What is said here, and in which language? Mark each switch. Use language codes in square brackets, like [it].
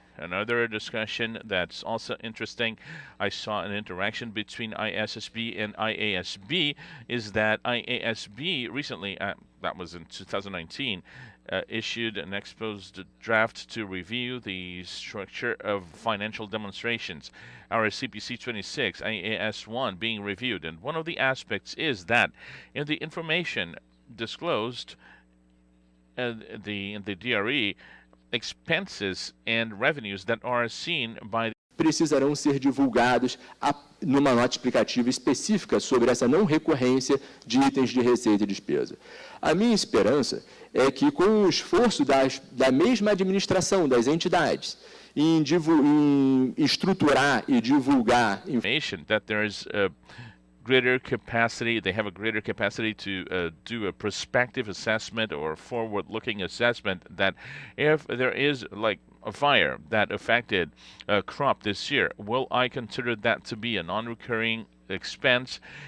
[en] Another discussion that's also interesting, I saw an interaction between ISSB and IASB, is that IASB recently, that was in 2019, issued an exposed draft to review the structure of financial demonstrations. Our CPC 26, IAS 1 being reviewed. And one of the aspects is that in the information disclosed in the DRE, expenses and revenues that are seen by [pt] precisarão ser divulgados numa nota explicativa específica sobre essa não recorrência de itens de receita e despesa. A minha esperança é que, com o esforço da mesma administração, das entidades, em estruturar e divulgar [en] information, that there is greater capacity, they have a greater capacity to do a prospective assessment or forward-looking assessment, that if there is like a fire that affected a crop this year, will I consider that to be a non-recurring expense?